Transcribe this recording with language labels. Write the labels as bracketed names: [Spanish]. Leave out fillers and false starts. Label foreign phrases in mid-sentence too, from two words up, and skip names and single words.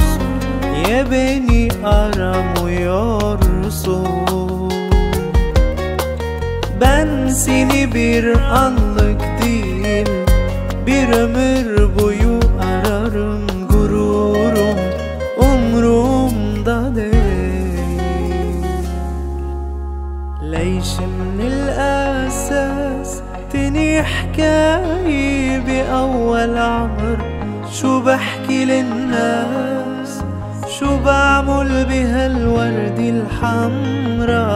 [Turkish] Niye beni aramıyorsun? Ben seni bir anlık değil, bir ömür boyu ararım. Gururum umrumda değil. [Arabic] ليش من الأساس تاني حكاية بأول عمر؟ شو بحكي للناس؟ شو بعمل بهالورد الحمرا؟